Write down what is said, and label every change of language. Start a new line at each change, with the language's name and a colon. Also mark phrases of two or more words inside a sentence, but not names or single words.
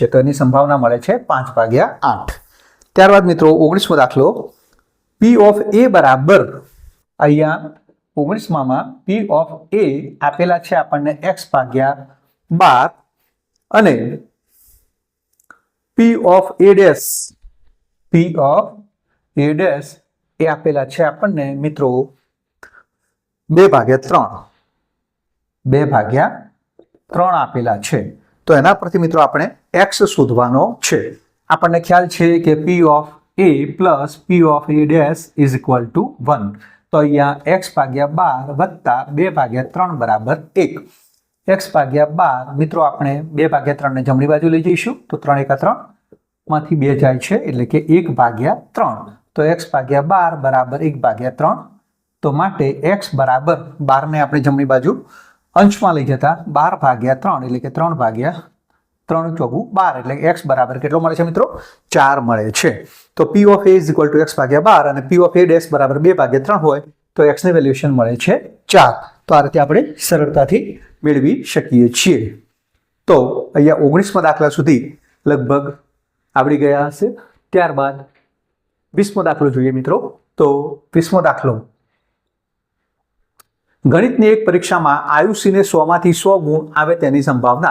Gujarati: તો એની સંભાવના મળે છે 5/8. ત્યારબાદ મિત્રો 19મો દાખલો,
English: P of A
Gujarati: બરાબર, અહીંયા 19માં
English: P of A
Gujarati: આપેલા છે આપણને x/12 અને
English: P of A dash
Gujarati: એ આપેલા છે આપણને મિત્રો 2/3 આપેલા છે. તો એના પરથી મિત્રો આપણે x શોધવાનો છે. આપણને ખ્યાલ છે કે
English: P of A plus P of A dash is equal to 1.
Gujarati: તો અહીંયા x/12 વત્તા 2/3 બરાબર 1. x/12 મિત્રો આપણે 2/3 ને જમણી બાજુ લઈ જઈશું તો 3 × 3 માંથી 2 જાય છે એટલે કે 1/3. તો x/12 બરાબર 1/3. તો માટે x બરાબર 12 ને આપણે જમણી બાજુ અંશમાં લઈ જતા 12/3 એટલે કે 3/3 × 12 એટલે x બરાબર કેટલો મળે છે મિત્રો? 4 મળે છે. તો
English: P of A is equal to x/12
Gujarati: અને
English: P of A dash
Gujarati: બરાબર 2/3 હોય તો x ની વેલ્યુએશન મળે છે 4. તો આ રીતે આપણે સરળતાથી મેળવી શકીએ છીએ. તો અહીંયા 19મા દાખલા સુધી લગભગ આવડી ગયા હશે. ત્યારબાદ 20મો દાખલો જોઈએ મિત્રો. તો 20મો દાખલો, ગણિતની એક પરીક્ષામાં આયુષીને 100માંથી 100 ગુણ આવે તેની સંભાવના.